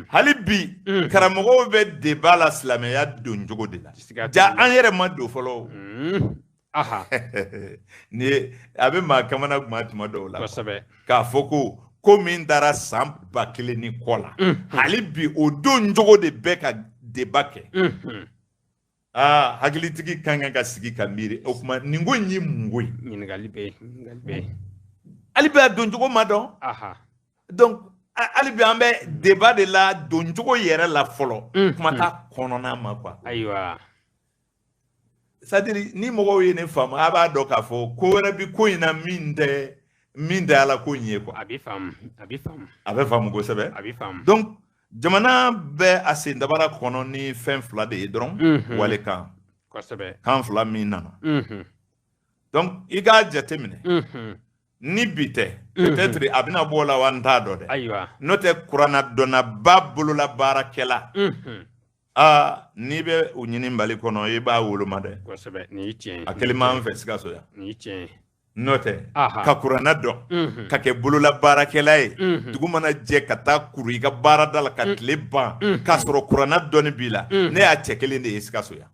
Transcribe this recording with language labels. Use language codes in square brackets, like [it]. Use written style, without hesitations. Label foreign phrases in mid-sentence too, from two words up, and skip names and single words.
[bm] hali bi karamɔgɔw bɛ débat la silamɛya don cogo de la ja an yɛrɛ ma don fɔlɔ ni a bɛ maa kamana kuma tuma dɔw la k'a fɔ ko min dara san 1000 ni kɔ la hali bi o don cogo de bɛ ka débat kɛ hakilitigi kan ka sigi ka miiri o kuma nin ko in ye mun ko ye ɲininkali bɛ hali bi a don cogo ma dɔn donc hali bi an bɛ débat de la don cogo yɛrɛ la fɔlɔ kuma t'a kɔnɔna ma [fr] quoi c'est-à-dire [bm] ni mɔgɔw ye ne faamu a b'a dɔn k'a fɔ ko wɛrɛ bi ko in na min tɛ ala ko in ye quoi a bɛ faamu kosɛbɛ donc jamana bɛ a sen dabara kɔnɔ ni fɛn fila de ye dɔrɔn walekan kan fila min nana donc i k'a jateminɛ ni bi tɛ peut-être a bɛna bɔ o la wa n t'a dɔn dɛ n'o tɛ kuranna dɔnnaba bolola baarakɛla n'i bɛ o ɲini Mali kɔnɔ i b'a woloma dɛ a kɛlen m'an fɛ Sikaso yan n'o tɛ ka kuranna dɔn ka kɛ bolola baarakɛla ye dugu mana jɛ ka taa kuru i ka baarada la ka tile ban k'a sɔrɔ kuranna dɔnni b'i la ne y'a cɛ kelen de ye Sikaso yan